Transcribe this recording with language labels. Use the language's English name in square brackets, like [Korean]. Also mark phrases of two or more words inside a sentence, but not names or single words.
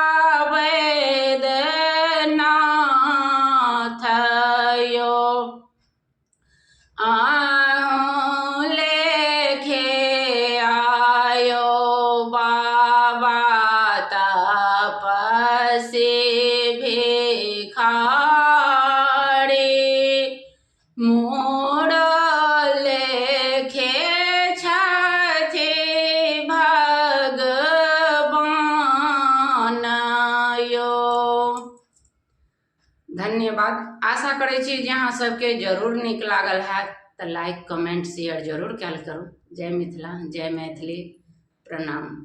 [Maithili] वैद्यनाथ यो आहूँ लेके आयो बाबा तपसी भिखारी मोड़ लेके छथि भगवान यो। धन्यवाद। आशा करै छी जे अहाँ सबके जरूर नीक लागल हैत तऽ [English] like comment share [Maithili] जरूर कयल करू। जय मिथिला, जय मैथिली, प्रणाम।